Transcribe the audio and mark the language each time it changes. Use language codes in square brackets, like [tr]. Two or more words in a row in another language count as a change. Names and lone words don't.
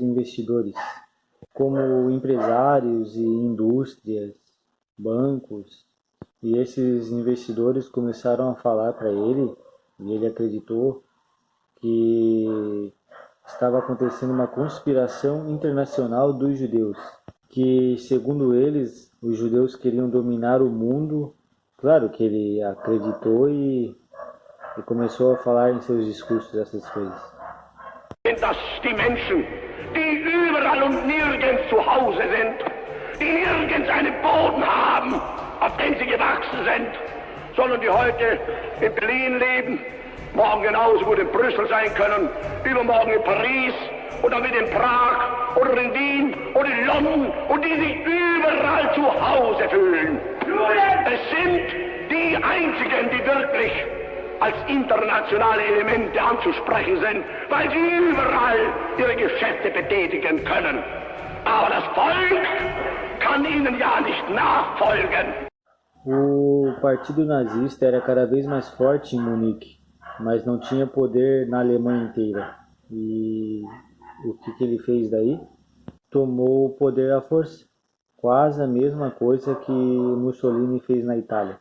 [pt] investidores, como empresários e indústrias, bancos, e esses investidores começaram a falar para ele, e ele acreditou que estava acontecendo uma conspiração internacional dos judeus, que, segundo eles, os judeus queriam dominar o mundo. Claro que ele acreditou e começou a falar em seus discursos essas coisas. [de] Dass die Menschen, die überall und nirgends zu Hause sind, die nirgends einen Boden haben, auf den sie gewachsen sind, sondern die heute in Berlin leben, morgen genauso gut in Brüssel sein können, übermorgen in Paris oder mit in Prag oder in Wien oder in London und die sich überall zu Hause fühlen. Es sind die einzigen, die wirklich als internationale Elemente anzusprechen sind, weil sie überall ihre Geschäfte betätigen können. Aber das Volk kann ihnen ja nicht nachfolgen. [pt] O partido nazista era cada vez mais forte em Munique, mas não tinha poder na Alemanha inteira. E o que ele fez daí? Tomou o poder à força. Quase a mesma coisa que Mussolini fez na Itália.